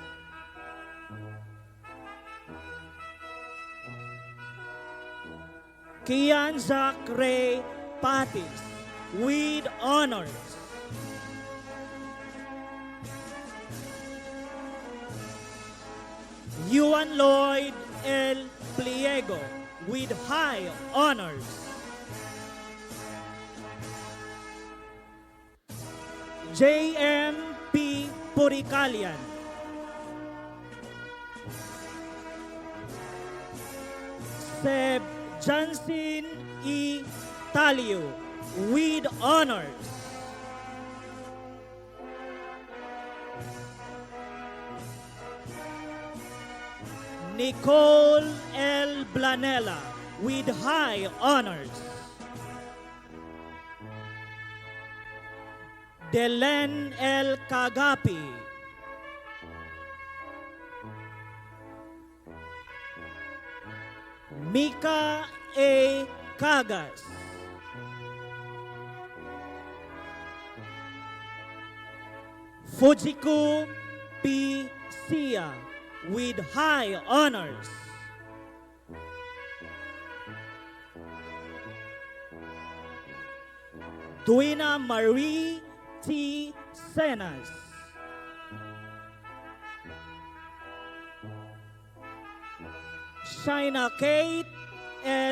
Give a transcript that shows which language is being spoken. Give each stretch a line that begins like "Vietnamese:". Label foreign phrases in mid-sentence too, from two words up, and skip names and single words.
English: Kian Zach Ray Patis with honors. Yuan Lloyd L. Pliego with high honors. J.M. P. Puricalian. Seb Jansin E. Talio with honors. Nicole L. Blanella with high honors. Delen L. Kagapi. Mika A. Cagas. Fujiku P. Sia with high honors. Duina Marie T. Senas. Shaina Kate S.